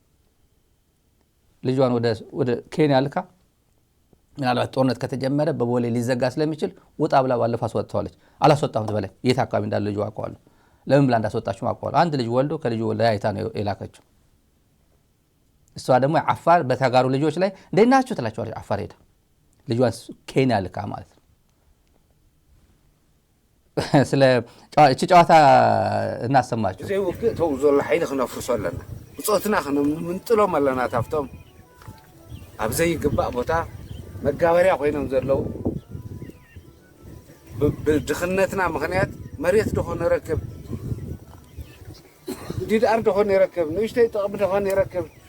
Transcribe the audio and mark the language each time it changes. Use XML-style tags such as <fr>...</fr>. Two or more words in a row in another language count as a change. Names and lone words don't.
<am>ልጇን ወደ ኬንያ ልካ ምናልባት ጦርነት ከተጀመረ በቦሌ ሊዘጋ ስለሚችል ወጣ ብላ ባለፈ አስወጣዋለች። አላስወጣሁት በላይ የት አካባቢ እንዳለ ልጁ አውቀዋለሁ። ለምን ብላ እንዳስወጣችሁ አውቀዋለሁ። አንድ ልጅ ወልዶ ከልጁ ለያይታ ነው የላከችው። እሷ ደግሞ አፋር በተጋሩ ልጆች ላይ እንደናችሁ ትላቸዋለች። አፋር ሄዳ ልጇን ኬንያ ልካ ማለት ነው። ስለ እቺ ጨዋታ እናሰማችሁ።</am> <ti>ዘይ ወግእ ተው ዘሎ ኃይል ክነፍርሶ ኣለና ብጾትና ምንጥሎም ኣለና ታፍቶም ኣብ ዘይግባእ ቦታ መጋበርያ ኮይኖም ዘለው ብድኽነትና ምክንያት መሬት ደኾነ ይረክብ ዲዳር ደኾነ ይረክብ ንእሽተይ ጥቕሚ ደኾነ ይረክብ</ti>